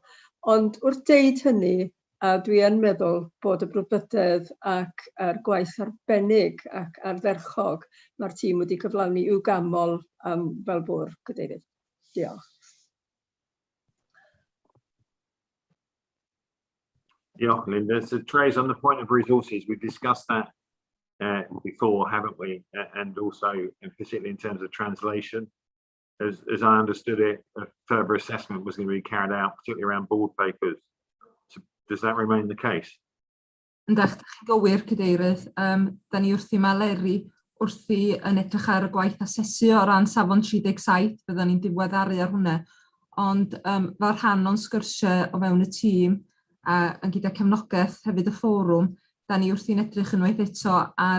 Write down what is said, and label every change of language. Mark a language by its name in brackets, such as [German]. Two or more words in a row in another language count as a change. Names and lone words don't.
[Welsh] Ond wrth deud hynny, dwi yn meddwl bod y brwdfrydedd ac yr gwaith arbennig ac ardderchog mae'r tîm wedi cyflawni i'w gamol fel bwrdd, Cadeirydd. Diolch. Diolch, Linda. [English] So, Trace, on the point of resources, we've discussed that before, haven't we? And also, particularly in terms of translation. As I understood it, a further assessment was going to be carried out, particularly around board papers. So, does that remain the case? [Welsh] Ydych chi'n gywir, Cadeirydd. Da ni wrthi Eleri wrthi yn edrych ar y gwaith asesu o ran safon 37, byddwn ni'n diweddaru ar hwnna. Ond fel rhan o'n sgyrsiau o fewn y tîm, a gyda cefnogaeth hefyd y fforwm, da ni wrthi'n edrych unwaith eto ar